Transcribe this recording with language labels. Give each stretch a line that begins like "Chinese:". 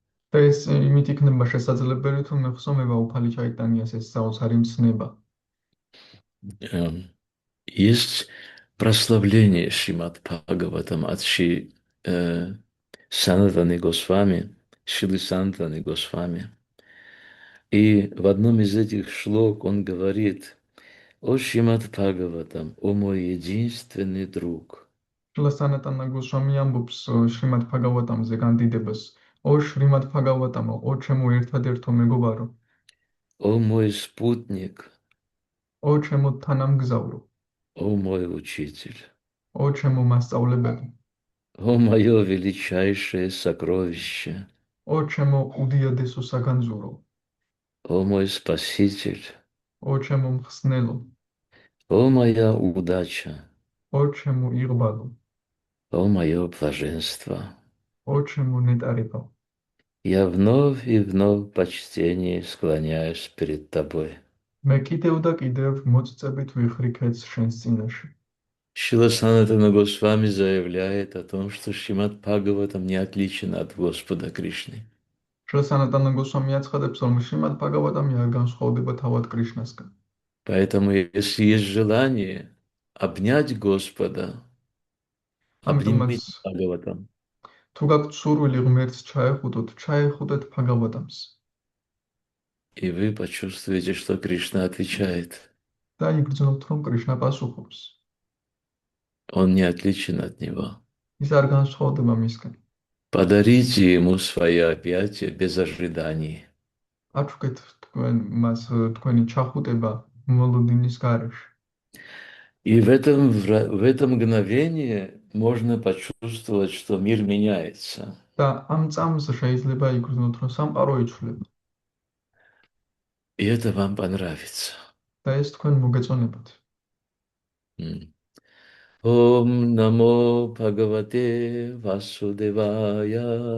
Georgian: და ეს იმით იქნება შესაძლებელი, თუ მეხსოვნება უფალი ჩაიტანიას ეს საოცარი მცნება.
Russian: Есть прославление Шримад Бхагаватам от Шри Санатаны Госвами, Шрилы Санатаны Госвами. И в одном из этих шлок он говорит: «О Шримад Бхагаватам, о мой единственный друг».
Georgian: შრილა სანატანა გოსვამი ამბობს შრიმად ბhagavatam-ზე განდიდებას. ო შრიმად ბhagavatam-ო, ო ჩემო ერთადერთო მეგობარო.
Russian: О мой спутник.
Georgian: ო ჩემო თანამგზავრო.
Russian: О мой учитель.
Georgian: ო ჩემო მასწავლებელი.
Russian: О мое величайшее сокровище.
Georgian: ო ჩემო უდიადესო საგანძურო.
Russian: О мой спаситель.
Georgian: ო ჩემო მხსნელო.
Russian: О моя удача.
Georgian: ო ჩემო იღბალო.
Russian: О мое блаженство.
Georgian: ო ჩემო ნეტარება.
Russian: Я вновь и вновь в почтении склоняюсь перед тобой.
Georgian: მე კიდევ და კიდევ მოწწებით ვიხრიქეთ შენს წინაშე.
Russian: Шрила Санатана Госвами заявляет о том, что Шримад Бхагаватам не отличен от Господа Кришны.
Georgian: შრილა სანატანა გოსვამი აცხადებს, რომ შრიმად ბhagavatam-ი არ განსხვავდება თავად კრიშნასგან.
Russian: Поэтому, если есть желание обнять Господа,
Georgian: ამიტომაც
Russian: обнимите Бхагаватам.
Georgian: თუ გაქვთ სურვილი ღმერთს ჩაეხუტოთ, ჩაეხუტეთ ბhagavatam-ს.
Russian: И вы почувствуете, что Кришна отвечает.
Georgian: და იგრძნობთ, რომ კრიშნა პასუხობს.
Russian: Он не отличен от него.
Georgian: ის არ განსხვავდება მისგან.
Russian: Подарите ему свои объятия без ожиданий.
Georgian: აჩუქეთ თქვენ მას თქვენი ჩახუტება მოლოდინის გარეშე.
Russian: И в это мгновение можно почувствовать, что мир меняется.
Georgian: და ამ წამს შეიძლება იგრძნოთ, რომ სამყარო იცვლება
Russian: И это вам понравится.
Georgian: და ეს თქვენ მოგეწონებათ. М.
Sanskrit: Ом намо Бхагавате Васудевая.